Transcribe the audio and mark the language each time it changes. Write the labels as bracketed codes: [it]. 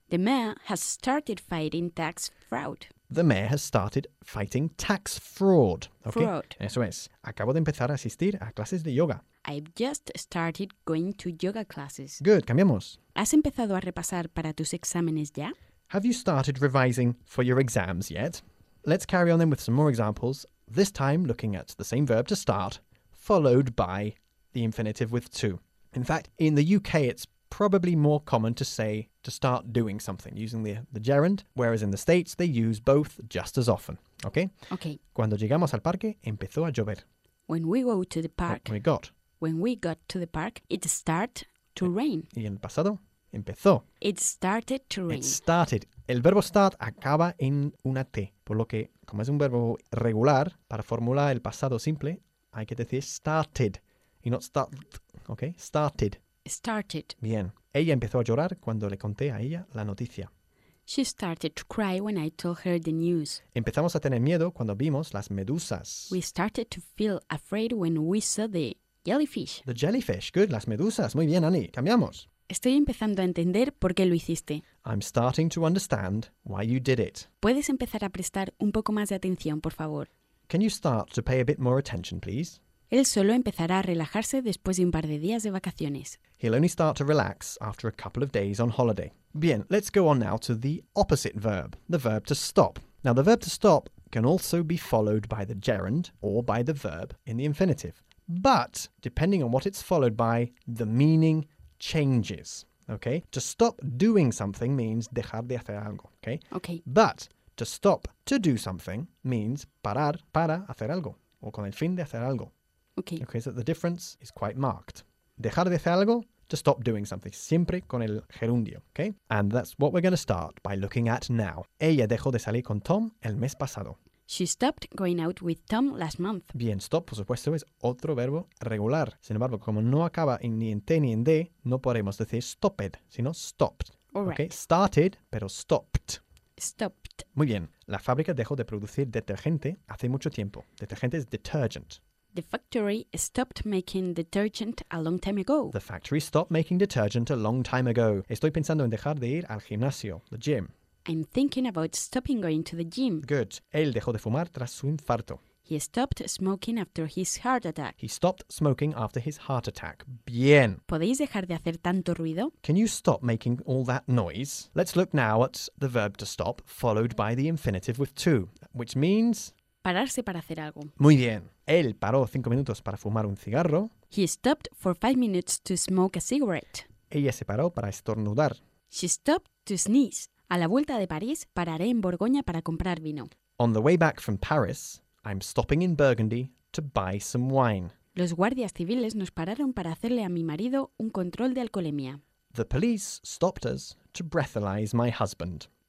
[en] The mayor has started fighting tax fraud. The mayor has started fighting tax fraud. Okay? Fraud. [es] Eso es. Acabo de empezar a asistir a clases de yoga. [en] I've just started going to yoga classes. Good, [es] cambiamos. ¿Has empezado a repasar para tus exámenes ya? [en] Have you started revising for your exams yet? Let's carry on then with some more examples, this time looking at the same verb to start, followed by the infinitive with to. In fact, in the UK it's probably more common to say to start doing something, using the gerund, whereas in the States they use both just as often. Okay? Okay. [es] Cuando llegamos al parque, empezó a llover. [en] When we go to the park. What we got. When we got to the park, it started to rain. [es] ¿Y en el pasado? Empezó. [en] It started to rain. It started. [es] El verbo start acaba en una T. Por lo que, como es un verbo regular, para formular el pasado simple, hay que decir started. Y no start. ¿Ok? Started. [en] Started. [es] Bien. Ella empezó a llorar cuando le conté a ella la noticia. [en] She started to cry when I told her the news. [es] Empezamos a tener miedo cuando vimos las medusas. [en] We started to feel afraid when we saw the... Jellyfish. The jellyfish. Good. [es] Las medusas. Muy bien, Annie. Cambiamos. Estoy empezando a entender por qué lo hiciste. [en] I'm starting to understand why you did it. [es] ¿Puedes empezar a prestar un poco más de atención, por favor? [en] Can you start to pay a bit more attention, please? [es] Él solo empezará a relajarse después de un par de días de vacaciones. [en] He'll only start to relax after a couple of days on holiday. [es] Bien, [en] let's go on now to the opposite verb, the verb to stop. Now, the verb to stop can also be followed by the gerund or by the verb in the infinitive. But, depending on what it's followed by, the meaning changes, okay? To stop doing something means [es] dejar de hacer algo, [en] okay? Okay. But, to stop to do something means [es] parar para hacer algo, o con el fin de hacer algo. [en] Okay. Okay, so the difference is quite marked. [es] Dejar de hacer algo, [en] to stop doing something, [es] siempre con el gerundio, okay? [en] And that's what we're going to start by looking at now. [es] Ella dejó de salir con Tom el mes pasado. [en] She stopped going out with Tom last month. [es] Bien, stop, por supuesto, es otro verbo regular. Sin embargo, como no acaba ni en T ni en D, no podemos decir stopped, sino stopped. [en] All right. Okay? Started, [es] pero [en] stopped. Stopped. [es] Muy bien. La fábrica dejó de producir detergente hace mucho tiempo. Detergente es detergent. [en] The factory stopped making detergent a long time ago. The factory stopped making detergent a long time ago. [es] Estoy pensando en dejar de ir al gimnasio, [en] the gym. I'm thinking about stopping going to the gym. Good. [es] Él dejó de fumar tras su infarto. [en] He stopped smoking after his heart attack. He stopped smoking after his heart attack. [es] Bien. ¿Podéis dejar de hacer tanto ruido? [en] Can you stop making all that noise? Let's look now at the verb to stop, followed by the infinitive with to, which means... [es] Pararse para hacer algo. Muy bien. Él paró 5 minutos para fumar un cigarro. [en] He stopped for 5 minutes to smoke a cigarette. [es] Ella se paró para estornudar. [en] She stopped to sneeze. [es] A la vuelta de París, pararé en Borgoña para comprar vino. [en] On the way back from Paris, I'm stopping in Burgundy to buy some wine. [es] Los guardias civiles nos pararon para hacerle a mi marido un control de alcoholemia. [en] The police stopped us to breathalyze my husband.